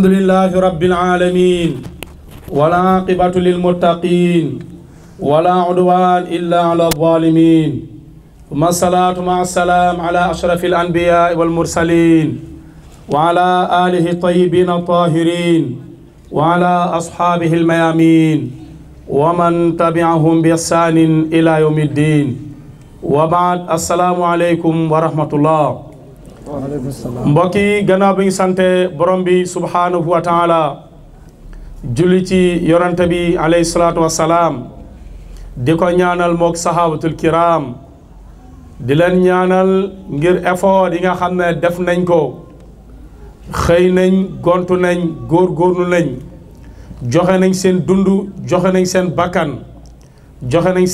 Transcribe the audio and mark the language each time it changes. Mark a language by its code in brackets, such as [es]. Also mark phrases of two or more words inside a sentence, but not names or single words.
[ar] لله رب العالمين ولا عاقبة للمتقين ولا عدوان إلا على الظالمين ثم الصلاة مع السلام على أشرف الأنبياء والمرسلين وعلى آله الطيبين الطاهرين وعلى أصحابه الميامين ومن تبعهم بإحسان إلى يوم الدين وبعد السلام عليكم ورحمة الله [wo] mbokki gannaaw bi ñu sante borom bi [ar] سبحانه وتعالى [wo] julli ci yonante bi [ar] عليه الصلاة والسلام [wo] di ko ñaanal mook [ar] الصحابة الكرام [wo] di leen ñaanal ngir effort yi nga xam ne def nañ ko xëy nañ gontu nañ góorgóorlu nañ joxe nañ seen dund joxe nañ seen bakkan joxe nañ